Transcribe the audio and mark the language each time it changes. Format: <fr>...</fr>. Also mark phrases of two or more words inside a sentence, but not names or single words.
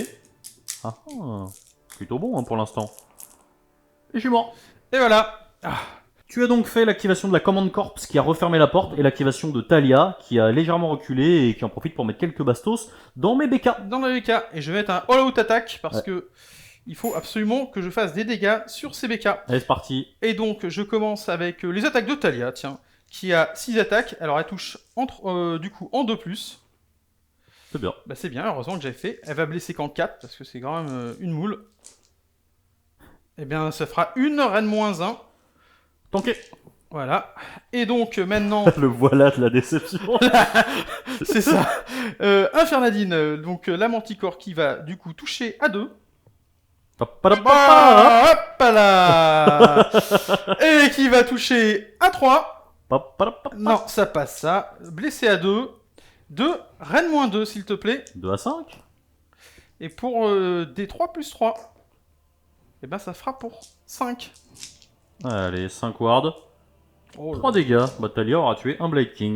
<fr>Ah, plutôt bon hein, pour l'instant. Et je suis mort. Et voilà. Tu as donc fait l'activation de la commande corps qui a refermé la porte et l'activation de Talia qui a légèrement reculé et qui en profite pour mettre quelques bastos dans mes BK. Dans le BK. Et je vais mettre un</fr> <en>all-out attack</en> <fr>parce que il faut absolument que je fasse des dégâts sur ces BK. Allez, c'est parti. Et donc je commence avec les attaques de Talia, tiens, qui a 6 attaques. Alors elle touche du coup en 2+. C'est bien. Bah c'est bien, heureusement que j'avais fait. Elle va blesser qu'en 4 parce que c'est quand même une moule. Et bien ça fera une reine moins 1. Tanké. Voilà. Et donc maintenant, Le voilà de la déception. c'est ça. Infernadine, donc la manticore qui va du coup toucher à 2. Pa-pa-da-pa-pa. Hop là. Et qui va toucher à 3. Pa-pa-da-pa-pa. Non, ça passe ça. Blessé à 2. 2, reine moins 2 s'il te plaît. 2 à 5. Et pour des 3 plus 3, et ben ça fera pour 5. Allez, 5 wards. Oh là. 3 dégâts. Bah, Talia aura tué un Blight King.</fr>